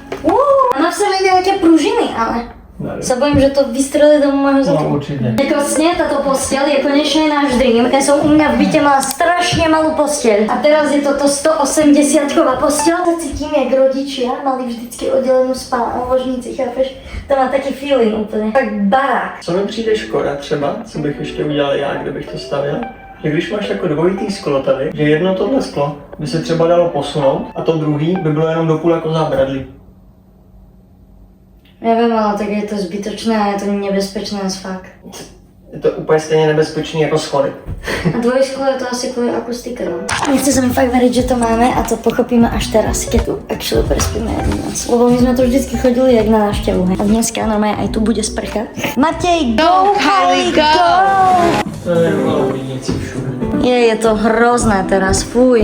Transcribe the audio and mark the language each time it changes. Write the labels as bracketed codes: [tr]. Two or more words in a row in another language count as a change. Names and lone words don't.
[sk] A má v sebe nejaké pružiny, ale... Sa bojím, že to vystrelí do môjho zadu. No určite. Nekosne, táto posteľ je konečne náš dream. Ja som u mňa v byte mala strašne malú posteľ. A teraz je toto 180-ková posteľ. Sa cítim jak rodičia, mali vždycky oddelenú ložnici, chápeš? To má taký feeling úplne. Tak barák. [cs] Co mi přijde škoda třeba, co bych ještě udělal já, kdybych to stavěl? Že když máš takové dvojitý sklo tady, že jedno tohle sklo by se třeba dalo posunout a to druhý by bylo jenom do půl jako zábradlí. [sk] Ja viem, ale tak je to zbytočné a je to nebezpečné as fakt. [cs] Je to úplně stejně nebezpečný jako schody. [sk] A dvojsklo je to asi kvôli akustike, no. Nechce sa mi fakt veriť, že to máme a to pochopíme až teraz, keď tu actually prespíme jednu noc. Lebo my sme tu vždycky chodili jak na návštevu, hej. A dneska normálne aj tu bude sprcha. [en] Matej, go, Harry, go! [cs] To je malo vidíci všude. [sk] Je to hrozné teraz, fuj.